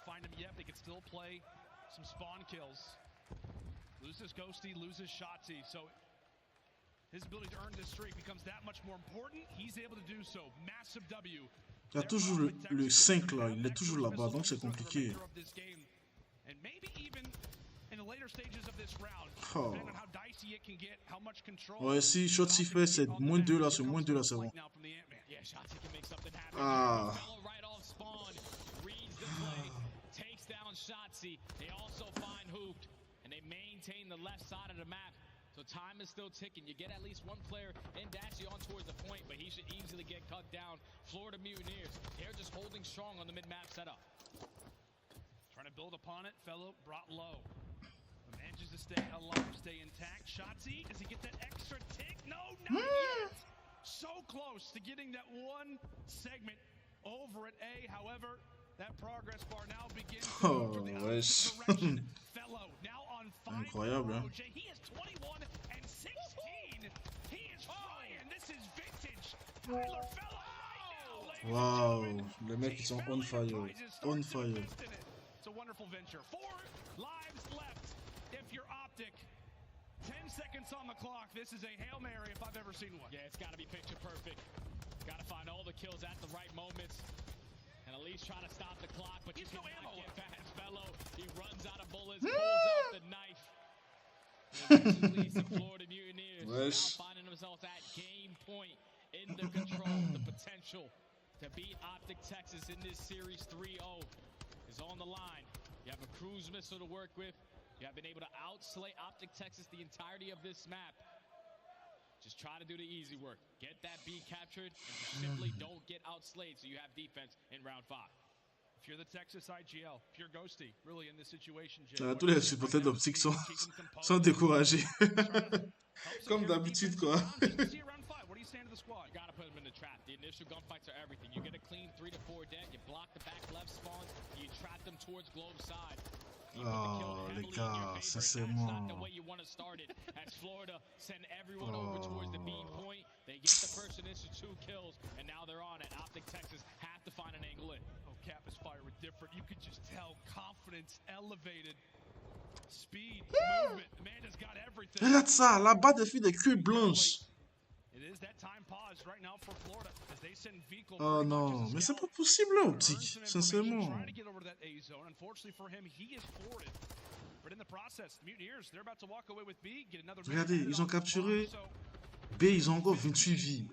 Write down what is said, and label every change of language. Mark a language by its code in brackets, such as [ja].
[en] Find him yet. They can still play some spawn kills. Loses Ghosty, loses Shotzi, so his ability to earn this streak becomes that much more important. He's able to do so. Massive W. [fr] Il y a toujours le 5 là, il est toujours là-bas, donc c'est compliqué. [en] And maybe even in the later stages of this round, Oh. depending on how dicey it can get, how much control. [fr] Ouais, si Shotzi fait c'est moins 2 là, c'est moins 2 là, c'est bon. [en] Now from the Ant-Man. Yeah, Shotzi can make something happen. Ah. Fellow right off spawn, reads the play, takes down Shotzi. They also find Hooped, and they maintain the left side of the map. So time is still ticking. You get at least one player and Dashi on towards the point, but he should easily get cut down. Florida Mutineers, they're just holding strong on the mid-map setup. Trying to build upon it. Fellow brought low. Manages to stay alive, stay intact. Shotzi, does he get that extra tick? No, not yet. So close to getting that one segment over at A. However, that progress bar now begins to move to the opposite direction. Fellow now on 5. [fr] Incroyable, hein. [en] He is 21 and 16. He is flying. This is vintage. Tyler Fellow right now. [fr] Waouh, les mecs ils sont [en] on fire, on fire. It's a wonderful venture. 4 lives left if you're Optic. 10 seconds on the clock. This is a Hail Mary if I've ever seen one. Yeah, it's got to be picture perfect. Got to find all the kills at the right moments. And at least try to stop the clock, but you He's no cannot ammo. get past Fellow. He runs out of bullets, pulls out the knife. And leads the Florida Mutineers [fr] Wesh. [en] now finding themselves at game point in the control, the potential to beat Optic Texas in this series 3-0 is on the line. You have a cruise missile to work with. You have been able to outslay Optic Texas the entirety of this map. Just try to do the easy work. Get that B captured, and you simply don't get outslayed, so you have defense in round 5. If you're the Texas IGL, if you're Ghosty, really in this situation, Jay, [fr] Tous les supporters d'Optic sont découragés. Comme d'habitude, quoi. [en] What are you saying to the squad? You gotta put them in the trap. The initial gunfights are everything. You get a clean 3 to 4 dead. You block the back left spawns. You trap them towards Globe side. [fr] Oh, les gars, sincèrement. [en] That's not the way you want to start it. As Florida send everyone over towards the B point. They get the first initial 2 kills, and now they're on it. Optic Texas have to find an angle in. Oh, Cap is firing different. You could just tell confidence elevated. Speed, movement. The man has got everything. [fr] Regarde ça, là-bas, des filles de queue blanche. [en] It is that time pause right now for Florida as they send Vehicle. [fr] Oh non, mais c'est pas possible, là, Optic. Sincèrement. [en] Trying to get over to that A zone. Unfortunately for him, he is thwarted. But in the process, the Mutineers, they're about to walk away with B, get another. [fr] Regardez, ils ont capturé B, ils ont encore 28 vies.